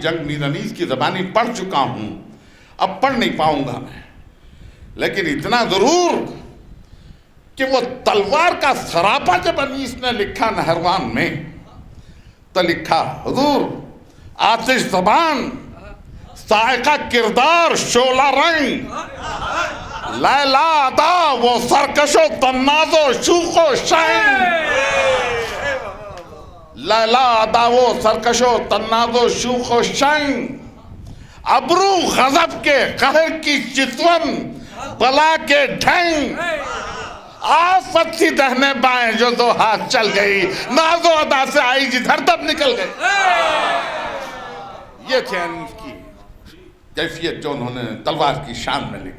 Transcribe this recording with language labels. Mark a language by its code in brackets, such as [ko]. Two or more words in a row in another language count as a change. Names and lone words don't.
[ur] جنگ میرانیز کی زبانی پڑھ چکا ہوں، اب پڑھ نہیں پاؤں گا میں، لیکن اتنا ضرور کہ وہ تلوار کا سراپا جب انیس نے لکھا نہروان میں تو لکھا، حضور آتش زبان، سائقہ کردار، شعلہ رنگ، لیلا ادا وہ سرکش و طناز و شوخ و شنگ، لیلا ادا وہ سرکش و تناز و شوخ و شنگ، ابرو غضب کے قہر کی چتون، بلا کے ڈھنگ، آفت سی دہنے بائیں جو 2 ہاتھ چل گئی، ناز و ادا سے آئی جدھر تب نکل گئی۔ یہ تھی انیس کی کیفیت جو انہوں نے تلوار کی شان میں لکھا۔